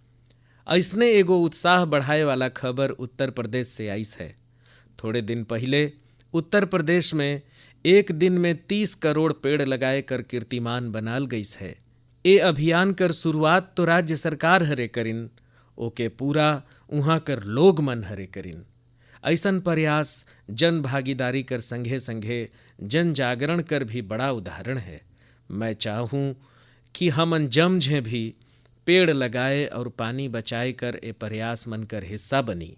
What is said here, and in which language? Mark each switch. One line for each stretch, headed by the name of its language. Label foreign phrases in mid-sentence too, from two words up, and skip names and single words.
Surgujia: ऐसने एगो उत्साह बढ़ाए वाला खबर उत्तर प्रदेश से आइस है। थोड़े दिन पहले उत्तर प्रदेश में एक दिन में 30 करोड़ पेड़ लगाए कर कीर्तिमान बनाल गईस है। ए अभियान कर शुरुआत तो राज्य सरकार हरे करिन, ओके पूरा उहाँ कर लोग मन हरे करिन। ऐसन प्रयास जन भागीदारी कर संघे संघे जन जागरण कर भी बड़ा उदाहरण है। मैं चाहूँ कि हमन जमझे भी पेड़ लगाए और पानी बचाए कर ए प्रयास मन कर हिस्सा बनी।